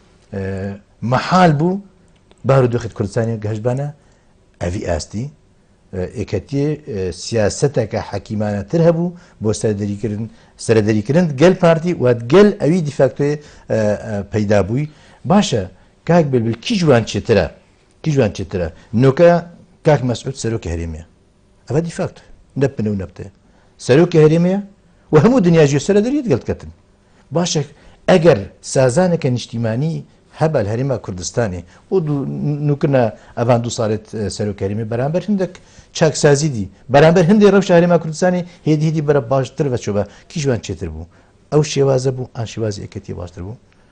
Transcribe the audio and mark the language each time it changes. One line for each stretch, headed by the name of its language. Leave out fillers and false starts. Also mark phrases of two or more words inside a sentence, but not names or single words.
Kurdish: مەحال بوو بارودۆخت کوردستانی گەشتبانە ئەوی ئاستی ئێکەتی سیاسەتەکە حەکیمانەتر هەبوو بۆ سەردەریکردن گەل پارتی و گەل ئەوی دیفاکتۆی پەیدا بووی باشە کاک بلبل کی جوان چێترە کی جوان چێترە نۆکە کاک مەسعود سەرۆکی هەرێمیە ئەوە دیفاکتۆ نەپنە و نەبتێ سەرۆکی هەرێمیە و هەموو دنیاژی سەردەریت گەلتکەتن باشە ئەگەر سازانەکە نیشتیمانی هەبە هەرێما کوردستانی و نوکردە ئەوان دو ساڵێت سەرۆکەریمی بەرامبەر هەندێک چاکسازی دی بەرامبەر هەندێک ڕەوشە هەرێما کوردستانی هێدی بەرە باشتر بەچۆبە کی جوان چێتر بوو ئەو شێوازە بوو ئان شێوازی ئێکەتی باشتر بوو